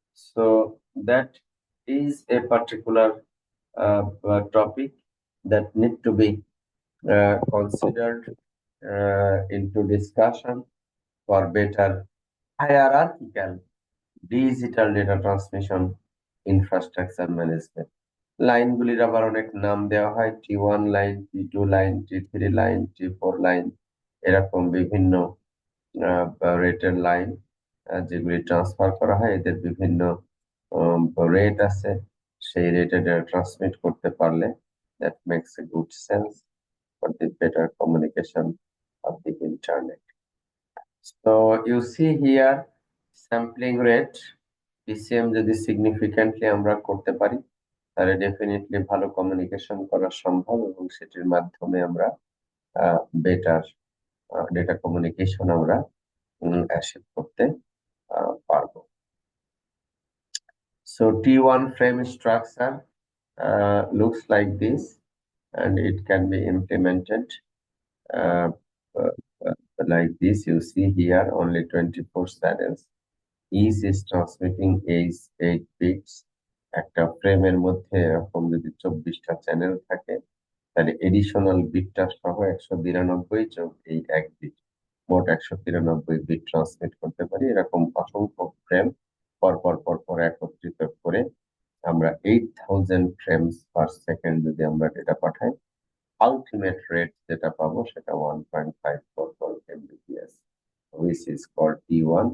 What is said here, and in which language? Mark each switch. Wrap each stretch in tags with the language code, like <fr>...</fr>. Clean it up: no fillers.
<en>So that is a particular topic that need to be considered into discussion for better hierarchical digital data transmission infrastructure management.</en> <bn>লাইনগুলির আবার অনেক নাম দেওয়া হয়, T1 line, T2 line, T3 line, T4 line, এরকম বিভিন্ন রেটের line যেগুলি transfer করা হয়, এদের বিভিন্ন রেট আছে। সেই রেটে ট্রান্সমিট করতে পারলে</bn> <en>that makes a good sense for the better communication of the internet. So you see here sampling rate,</en> <bn>PCM যদি সিগনিফিকেন্টলি আমরা করতে পারি, তাহলে ডেফিনেটলি ভালো কমিউনিকেশন করা সম্ভব, এবং সেটির মাধ্যমে আমরা বেটার ডেটা কমিউনিকেশন আমরা অ্যাচিভ করতে পারবো।</bn> <en>So T1 frame structure looks like this, and it can be implemented uh, uh, like this. You see here only 24 channels. Each is transmitting 8 bits.</en> <bn>একটা ফ্রেমের মধ্যে এরকম যদি 24টা চ্যানেল থাকে, তাহলে এডিশনাল বিটটা সহ 192 যোগ এই 1 বিট, মোট 193 বিট ট্রান্সমিট করতে পারি। এরকম অসংখ্য ফ্রেম পরপর পরপর একত্রিত করে আমরা 8000 ফ্রেমস পার সেকেন্ড যদি আমরা ডেটা পাঠাই, আলটিমেট রেট যেটা পাবো সেটা 1.54 Mbps,</bn> <en>which is called T1।</en>